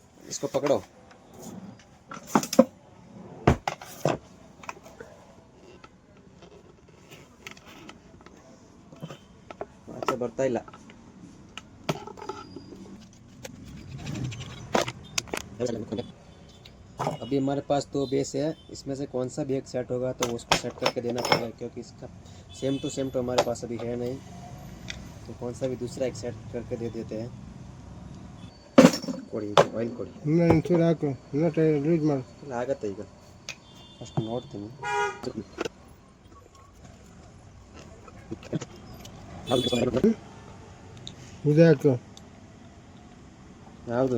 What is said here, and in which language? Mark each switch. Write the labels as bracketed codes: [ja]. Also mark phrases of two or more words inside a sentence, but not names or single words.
[hi] इसको पकड़ो। अच्छा [kn] ಬರ್ತಾ ಇಲ್ಲ। [hi] अभी हमारे पास 2 बेस है, इसमें से कौन सा भी एक सेट होगा तो उसको सेट करके देना पड़ेगा, क्योंकि इसका [en] same to same [hi] तो हमारे पास अभी है नहीं, तो कौन सा भी दूसरा एक सेट करके दे देते हैं। [kn] ಕೊಡಿ ಆಯಿಲ್ ಕೊಡಿ. ಇನ್ನೊಂಚೂರು ಹಾಕು, ಇನ್ನೂ ಲೂಸ್ ಮಾಡು. ಇಲ್ಲ ಆಗತ್ತೆ ಈಗ, ಫಸ್ಟ್ ನೋಡ್ತೀನಿ. ಇದು ಹಾಕು. ಯಾವುದು